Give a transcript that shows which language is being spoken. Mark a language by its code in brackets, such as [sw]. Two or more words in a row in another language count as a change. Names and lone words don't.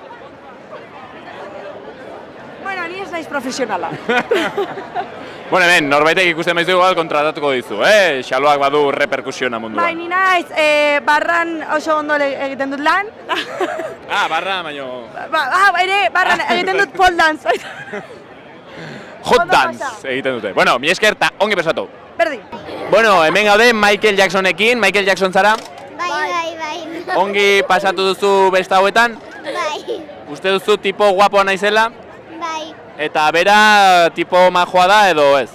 [eu] Bueno, ni ez naiz profesionala. Bueno, hemen, norbaitek ikusten maizu igual kontratatuko dizu, Xaloak badu reperkusiona munduan. Bai, ni naiz, barran oso ondo egiten dut lan. Barra, baino... Barran egiten dut [en] pole dance. Hot dance [eu] egiten dute. Bueno, mi esker eta ongi pesatu. Berdi. Bueno, hemen gaude Michael Jacksonekin. Michael Jackson zara? Bai. Ongi pasatu duzu besta hauetan? Bai. Uste duzu tipo guapoa naizela? Bai. Eta bera tipo majoa da edo ez?